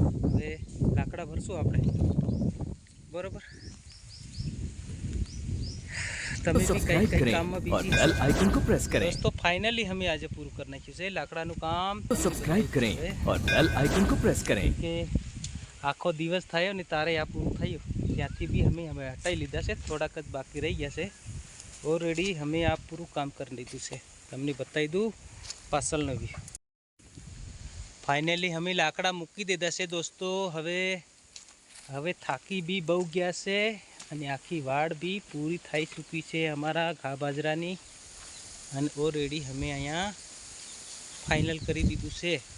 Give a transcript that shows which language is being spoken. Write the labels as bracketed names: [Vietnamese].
[Gujarati] હવે લાકડા ભરશું આપણે, બરોબર? [Hindi] तो [Gujarati] તમે બી કઈ [Hindi] सब्सक्राइब [Gujarati] કઈ [Hindi] करें [Gujarati] કામમાં [Hindi] और [Gujarati] બીજી [Hindi] बेल आइकन को प्रेस करें। [Gujarati] દોસ્તો ફાઇનલી અમે આજે પૂરું કરી નાખ્યું છે લાકડાનું કામ. [Hindi] तो सब्सक्राइब करें और बेल आइकन को प्रेस करें। [Gujarati] કે આખો દિવસ થયો ને તારે આ પૂરું થયું ત્યાંથી બી અમે હટાવી લીધા છે, થોડાક જ બાકી રહી ગયા છે. ઓલરેડી અમે આ પૂરું કામ કરી લીધું છે. તમને બતાવી દઉં પાછળનો બી. ફાઇનલી અમે લાકડા મૂકી દીધા છે દોસ્તો. હવે થાકી બી બહુ ગયા છે અને આખી વાડ બી પૂરી થઈ ચૂકી છે અમારા ઘા બાજરાની, અને ઓલરેડી અમે અહીંયા ફાઇનલ કરી દીધું છે.